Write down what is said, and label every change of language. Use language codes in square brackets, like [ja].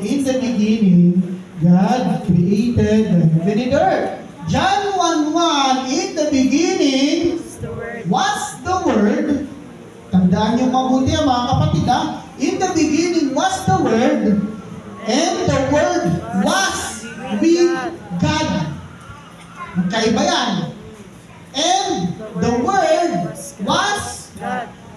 [en] In the beginning, God created the heaven and earth. John 1:1. In the beginning was the Word. [tl] Tandaan niyo mabuti mga kapatid ha. [en] In the beginning was the Word, and the Word was with God. [tl] Magkaiba yan. [en] And the Word was God.